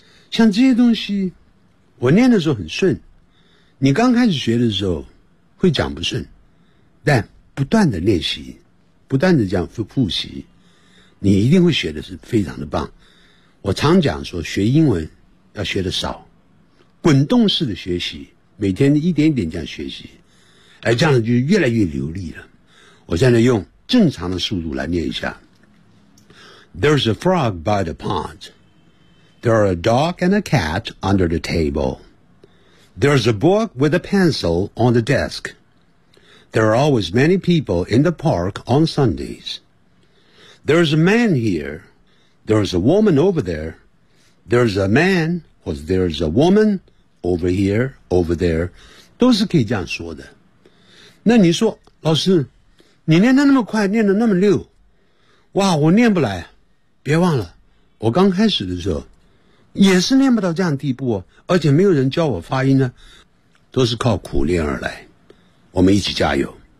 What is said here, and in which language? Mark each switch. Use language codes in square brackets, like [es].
[zh] 像这些东西我念的时候很顺，你刚开始学的时候会讲不顺，但不断的练习，不断的这样复习，你一定会学的是非常的棒。我常讲说学英文要学的少，滚动式的学习，每天一点一点这样学习，而这样就越来越流利了。我现在用正常的速度来念一下。 [en] There's a frog by the pond. There are a dog and a cat under the table. There's a book with a pencil on the desk. There are always many people in the park on Sundays. There's a man here. There's a woman over there. There's a man. Or there's a woman over here, over there. [zh] 都是可以这样说的。那你说，老师，你念得那么快，念得那么溜。哇，我念不来。别忘了，我刚开始的时候也是念不到这样地步，而且没有人教我发音呢，都是靠苦练而来。我们一起加油。